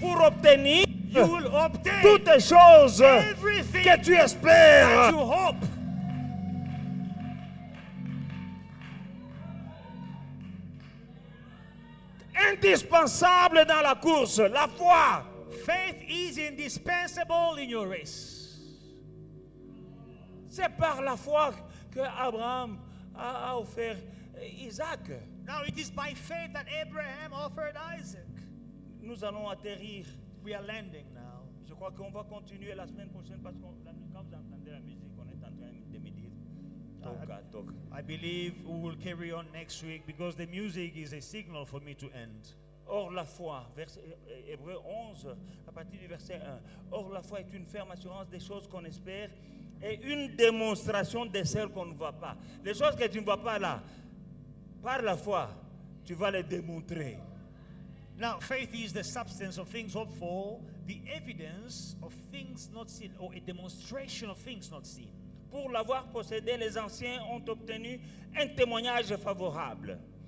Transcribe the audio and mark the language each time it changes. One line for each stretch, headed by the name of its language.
French: pour obtenir
English: you will obtain
French: toutes les choses
English: everything
French: que tu
English: that
French: espères.
English: you hope.
French: Indispensable dans la course, la foi.
English: Faith is indispensable in your race.
French: C'est par la foi que Abraham a offert Isaac.
English: Now it is by faith that Abraham offered Isaac.
French: Nous allons atterrir.
English: We are landing now.
French: Je crois qu'on va continuer la semaine prochaine parce que quand vous entendez la musique, on est en train de me dire toca, toca.
English: I believe we will carry on next week because the music is a signal for me to end.
French: Or la foi, Hébreux 11, à partir du verset 1. Or la foi est une ferme assurance des choses qu'on espère et une démonstration de celles qu'on ne voit pas. Les choses que tu ne vois pas là, par la foi, tu vas les démontrer.
English: Now, faith is the substance of things hoped for, the evidence of things not seen, or a demonstration of things not seen.
French: Pour l'avoir possédé, les anciens ont obtenu un témoignage favorable.